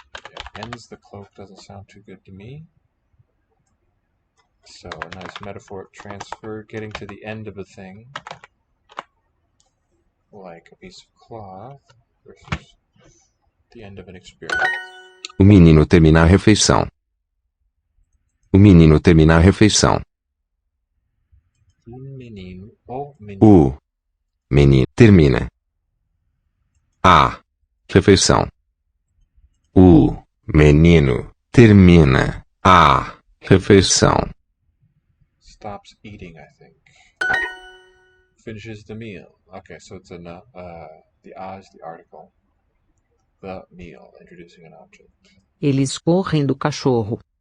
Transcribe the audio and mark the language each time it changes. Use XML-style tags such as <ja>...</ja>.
<en>Yeah, ends the cloak doesn't sound too good to me. So a nice metaphoric transfer, getting to the end of a thing, like a piece of cloth, versus the end of an experience.</en> <pt>O menino termina a refeição. O menino termina a refeição. Menino, o menino. O menino termina a refeição. O menino termina a refeição.</pt> <en>Stops eating, I think. Finishes the meal. Okay, so it's the a is the article. The meal, introducing an object.</en> <pt>Eles correm do cachorro.</pt>